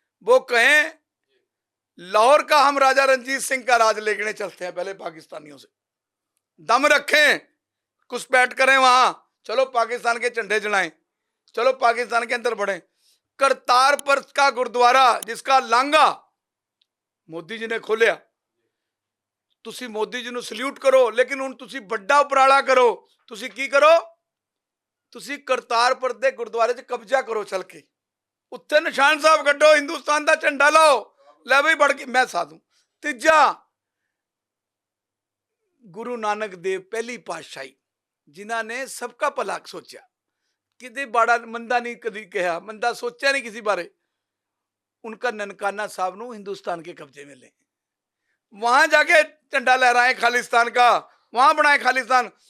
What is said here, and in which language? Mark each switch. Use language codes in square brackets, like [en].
[hi] वो कहें लाहौर का हम राजा रंजीत सिंह का राज लेके चलते हैं, पहले पाकिस्तानियों से दम रखें, घुसपैठ करें वहां, चलो पाकिस्तान के झंडे जलाएं, चलो पाकिस्तान के अंदर बढ़े। करतारपुर का गुरुद्वारा जिसका लांघा मोदी जी ने खोलिया, तुसी मोदी जी ਨੂੰ सल्यूट करो, लेकिन [pa] ਹੁਣ ਤੁਸੀਂ ਵੱਡਾ ਉਪਰਾਲਾ ਕਰੋ। ਤੁਸੀਂ ਕੀ ਕਰੋ? ਤੁਸੀਂ ਕਰਤਾਰਪੁਰ ਦੇ ਗੁਰਦੁਆਰੇ 'ਚ ਕਬਜ਼ਾ ਕਰੋ, ਚਲ ਕੇ ਉੱਥੇ ਨਿਸ਼ਾਨ ਸਾਹਿਬ ਕੱਢੋ, ਹਿੰਦੁਸਤਾਨ ਦਾ ਝੰਡਾ ਲਾਓ, ਲੈ ਬਈ ਵੜ ਕੇ ਮੈਂ ਸਾਧੂ। ਤੀਜਾ, ਗੁਰੂ ਨਾਨਕ ਦੇਵ ਪਹਿਲੀ ਪਾਤਸ਼ਾਹੀ ਜਿਨ੍ਹਾਂ ਨੇ सबका ਭਲਾ ਸੋਚਿਆ, ਕਿਤੇ ਬਾੜਾ ਮੰਦਾ ਨਹੀਂ ਕਦੀ ਕਿਹਾ, ਮੰਦਾ [hi] सोचा नहीं किसी बारे, उनका ननकाना साहब ਨੂੰ हिंदुस्तान के कब्जे में लें, वहां जाके झंडा लहराएं खालिस्तान का, वहां बनाए खालिस्तान।